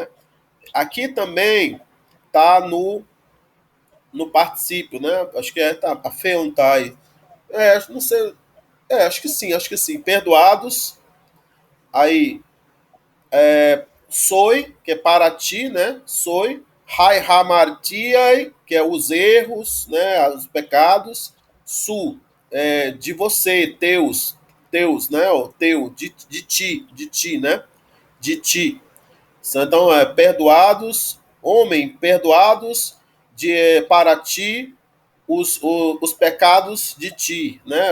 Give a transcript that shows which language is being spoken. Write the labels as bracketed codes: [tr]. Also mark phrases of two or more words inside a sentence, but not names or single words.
[pt] Aqui também tá no particípio, né? Acho que tá, afeontai. Não sei. Acho que sim. Perdoados. Aí, soi, que é para ti, né? Soi. [el] αἱ ἁμαρτίαι, [pt] que é os erros, né? Os pecados. Su, de você, teus, né? O teu, de ti, né? De ti. Então, perdoados, homem, perdoados para ti os pecados de ti, né?